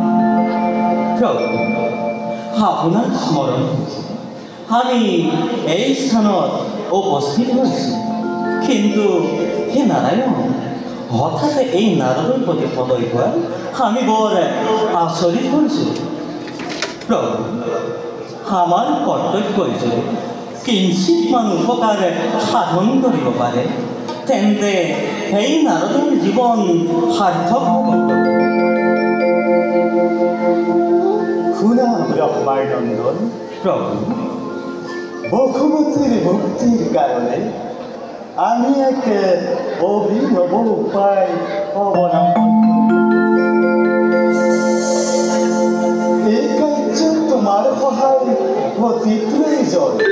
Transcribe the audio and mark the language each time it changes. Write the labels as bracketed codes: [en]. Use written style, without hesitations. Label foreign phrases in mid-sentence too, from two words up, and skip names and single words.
[bn] প্রভু আপনার স্মরণ আমি এই স্থানত উপস্থিত হয়েছি, কিন্তু হে নারায়ণ হঠাৎ এই নারদের প্রতি পদয় হওয়া আমি বড় আচরিত হয়েছি। [as] প্রভু আমার কর্তব্য যে কিঞ্চিত মান উপকার সাধন কৰিব পাৰে, তেন্তে সেই নারদের জীবন সাৰ্থক হ'ব। শুনা ব্রহ্মানন্দন, প্রভু [bn] বহুমতীর মুক্তির কারণে আমি এক অভিনব উপায় অবলম্বন এই কার্য তোমার সহায় অতি প্রয়োজন।